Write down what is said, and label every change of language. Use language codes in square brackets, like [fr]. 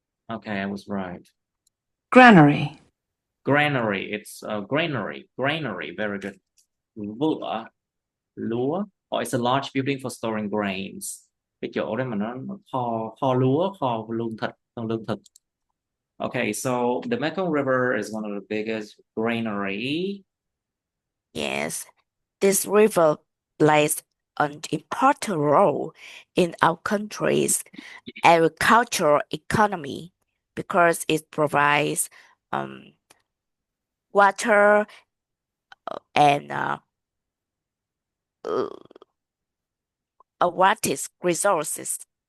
[en] Okay, I was right. Granary. Granary. It's granary. Granary. Very good. [vi] Vựa lúa. [en] Oh, it's a large building for storing grains. [vi] Cái chỗ đấy mà nó kho lúa, kho lương thực. [en] Okay, so the Mekong River is one of the biggest granary. Yes. This river plays an important role in our country's agricultural economy because it provides water and aquatic resources.